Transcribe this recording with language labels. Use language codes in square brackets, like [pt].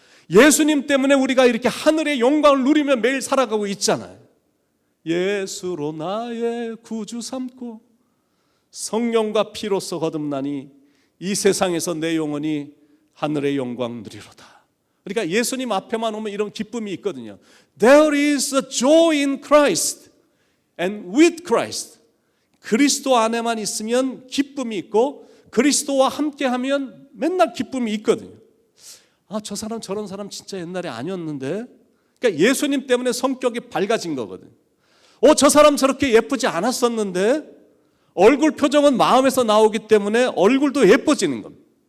[ko] 예수님 때문에 우리가 이렇게 하늘의 영광을 누리며 매일 살아가고 있잖아요. 예수로 나의 구주 삼고 성령과 피로써 거듭나니 이 세상에서 내 영혼이 하늘의 영광 누리로다. 그러니까 예수님 앞에만 오면 이런 기쁨이 있거든요. [en] There is a joy in Christ and with Christ. [ko] 그리스도 안에만 있으면 기쁨이 있고 그리스도와 함께하면 맨날 기쁨이 있거든요. 저 사람 저런 사람 진짜 옛날에 아니었는데. 그러니까 예수님 때문에 성격이 밝아진 거거든요. 저 사람 저렇게 예쁘지 않았었는데. 얼굴 표정은 마음에서 나오기 때문에 얼굴도 예뻐지는 겁니다.